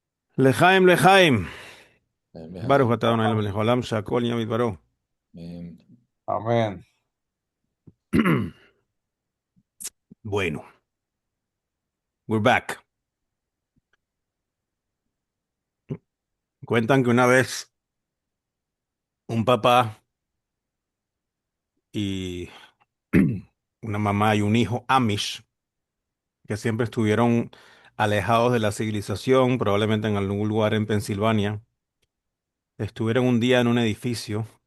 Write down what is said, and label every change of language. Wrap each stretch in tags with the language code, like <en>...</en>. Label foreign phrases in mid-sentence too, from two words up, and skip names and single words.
<he>לחיים, לחיים. ברוך אתה אדוני</he> <es>Amén.</es> <he>מלך העולם, שהכל נהיה בדברו.</he> <es>Amén. Bueno,</es> <en>we're back.</en> <es>Cuentan que una vez un papá y una mamá y un hijo Amish, que siempre estuvieron alejados de la civilización, probablemente en algún lugar en Pensilvania, estuvieron un día en un edificio</es>